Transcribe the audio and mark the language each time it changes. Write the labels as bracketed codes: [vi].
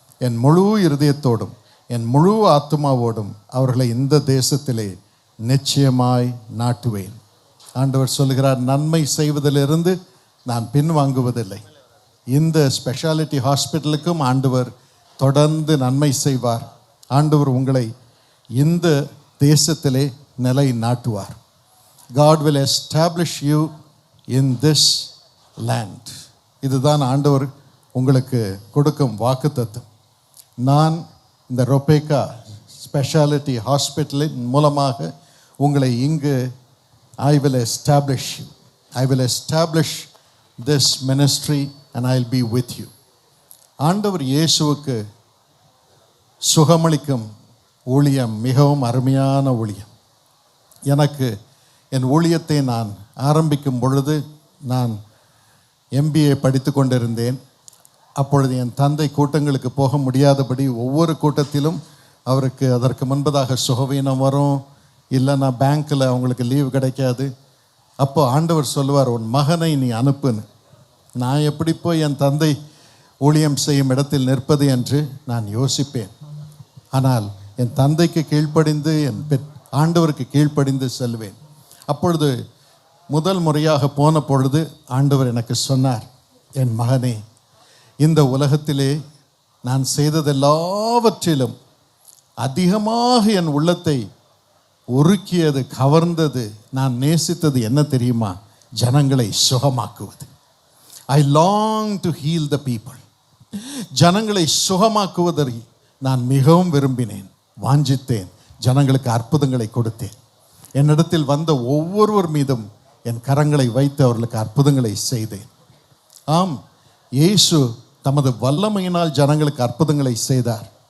[ta] என் முழு இருதயத்தோடும் என் முழு ஆத்துமாவோடும் அவர்களை இந்த தேசத்திலே நிச்சயமாய் நாட்டுவேன். ஆண்டவர் சொல்லுகிறார், நன்மை செய்வதிலிருந்து நான் பின்வாங்குவதில்லை. இந்த ஸ்பெஷாலிட்டி ஹாஸ்பிட்டலுக்கும் ஆண்டவர் தொடர்ந்து நன்மை செய்வார். ஆண்டவர் உங்களை இந்த தேசத்திலே நிலை நாட்டுவார். [en] God will establish you in this land. [ta] இதுதான் ஆண்டவர் உங்களுக்கு கொடுக்கும் வாக்குத்தத்தம். நான் இந்த ரொபேக்கா ஸ்பெஷாலிட்டி ஹாஸ்பிட்டலின் மூலமாக உங்களை இங்கு [en] I will establish you. I will establish this ministry and I will be with you. [ta] ஆண்டவர் இயேசுவுக்கு சுகமளிக்கும் ஊழியம் மிகவும் அருமையான ஊழியம். எனக்கு என் ஊழியத்தை நான் ஆரம்பிக்கும் பொழுது நான் MBA படித்து கொண்டிருந்தேன். அப்பொழுது என் தந்தை கூட்டங்களுக்கு போக முடியாதபடி ஒவ்வொரு கூட்டத்திலும் அவருக்கு அதற்கு முன்பதாக சுகவீனம் வரும், இல்லைன்னா பேங்க்கில் அவங்களுக்கு லீவு கிடைக்காது. அப்போ ஆண்டவர் சொல்லுவார், உன் மகனை நீ அனுப்புன்னு. நான் எப்படி போய் என் தந்தை ஊழியம் செய்யும் இடத்தில் நிற்பது என்று நான் யோசிப்பேன். ஆனால் என் தந்தைக்கு கீழ்ப்படிந்து ஆண்டவருக்கு கீழ்ப்படிந்து செல்வேன். அப்பொழுது முதல் முறையாக போன பொழுது ஆண்டவர் எனக்கு சொன்னார், என் மகனே, இந்த உலகத்திலே நான் செய்ததெல்லாவற்றிலும் அதிகமாக என் உள்ளத்தை உருக்கியது, கவர்ந்தது, நான் நேசித்தது என்ன தெரியுமா? ஜனங்களை சுகமாக்குவது. [en] I long to heal the people. [ta] ஜனங்களை சுகமாக்குவதை நான் மிகவும் விரும்பினேன், வாஞ்சித்தேன். ஜனங்களுக்கு அற்புதங்களை கொடுத்தேன். என்னிடத்தில் வந்த ஒவ்வொருவர் மீதும் என் கரங்களை வைத்து அவர்களுக்கு அற்புதங்களை செய்தேன். ஆம், இயேசு தமது வல்லமையினால் ஜனங்களுக்கு அற்புதங்களை செய்தார்.